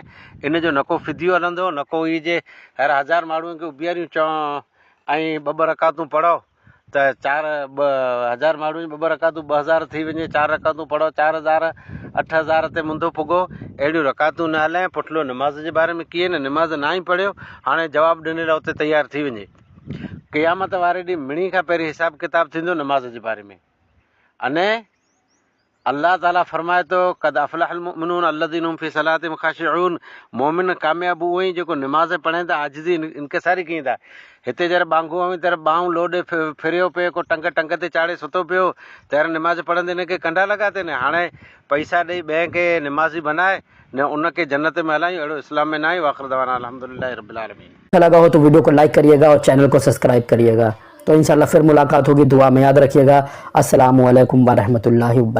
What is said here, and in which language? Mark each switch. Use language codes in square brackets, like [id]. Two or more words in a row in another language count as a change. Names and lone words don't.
[sd] इन जो न को फिदियो हलंदो, न को ई जे हर 1000 माण्हुनि खे बीहारियूं चओ ऐं 2 रकातूं पढ़ो त 1000 माण्हुनि 2 रकातूं 2000 थी वञे, 4 रकातूं पढ़ो 4000, 8000 ते मुंदो पुगो। अहिड़ियूं रकातूं न हलाए। पुठलो नमाज़ जे बारे में कीअं न, नमाज़ न ई पढ़ियो, हाणे जवाबु ॾिनल उते तयारु थी वञे। क़यामत वारे ॾींहुं मिणी खां पहिरीं हिसाब किताब थींदो नमाज़ जे बारे में। अने अल्लाह ताला फरमाए थो, [ar] قد أفلح المؤمنون الذين هم في صلاتهم خاشعون. [sd] मोमिन कामयाबु उहे ई जेको नमाज़ पढ़नि था, आजिज़ी इनकिसारी कनि था। हिते जर बांगू हमी तर बाहूं लोॾे फिरियो पियो, को टंग ते चाढ़े सुतो पियो, तर नमाज़ पढ़ंदे हिनखे कंडा लॻा थियनि। हाणे पैसा ॾेई ॿिए खे नमाज़ी बनाए न उनखे जन्नत में हलायूं, अहिड़ो इस्लाम में न आहे। [ar] وآخر دعوانا الحمد لله رب العالمين. [hi] अच्छा लगा हो तो वीडियो को लाइक करिएगा और चैनल को सब्सक्राइब करिएगा। तो इंशाल्लाह फिर मुलाकात होगी। दुआ में याद रखिएगा। [ar] السلام عليكم ورحمة الله وبركاته.